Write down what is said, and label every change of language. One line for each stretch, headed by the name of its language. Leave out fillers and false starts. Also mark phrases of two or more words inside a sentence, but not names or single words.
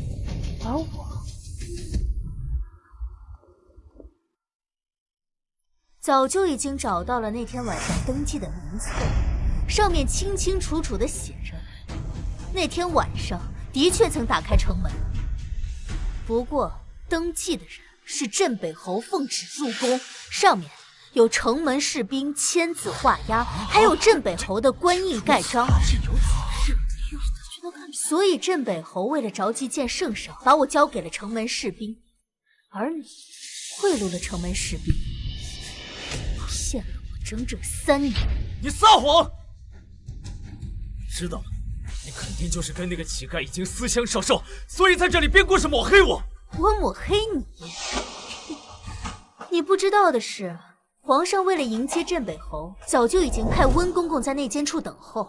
Chinese: 而我早就已經找到了那天晚上登記的名冊，上面清清楚楚地寫着，那天晚上的確曾打開城門，不過登記的人是鎮北侯奉旨入宮，上面有城門士兵签字畫押，還有鎮北侯的官印蓋章。所以镇北侯為了着急見聖上，把我交給了城門士兵，而你賄賂了城門士兵，騙了我整整3年。你撒謊！知道了，你肯定就是跟那個乞丐已經私相授受，所以在這裡編故事抹黑我。我抹黑你？你不知道的是，皇上為了迎接鎮北侯，早就已經派溫公公在內監處等候。